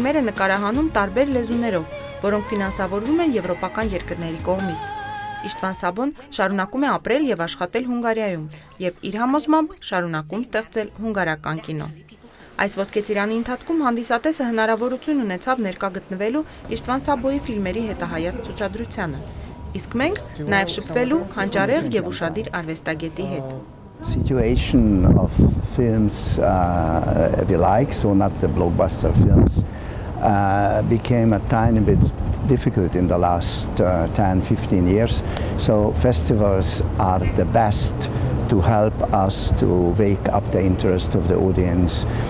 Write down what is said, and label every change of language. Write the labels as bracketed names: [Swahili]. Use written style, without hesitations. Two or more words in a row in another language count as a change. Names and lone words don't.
[Armenian] է նկարահանում տարբեր լեզուներով, որոնք ֆինանսավորվում են եվրոպական երկրների կողմից։ Իշտվան Սաբոն շարունակում է ապրել և աշխատել Հունգարիայում և իր համոզմամբ շարունակում ստեղծել հունգարական կինո։ Այս ոսկե ծիրանի ընթացքում հանդիսատեսը հնարավորություն ունեցավ ներկա գտնվելու Իշտվան Սաբոյի ֆիլմերի հետահայաց ցուցադրությանը, իսկ մենք նաև շփվելու հանճարեղ և ուշադիր արվեստագետի հետ։ [English] Situation of films we like, so not the blockbuster films, became a tiny bit difficult in the last 10-15 years. So festivals are the best to help us to wake up the interest of the audience.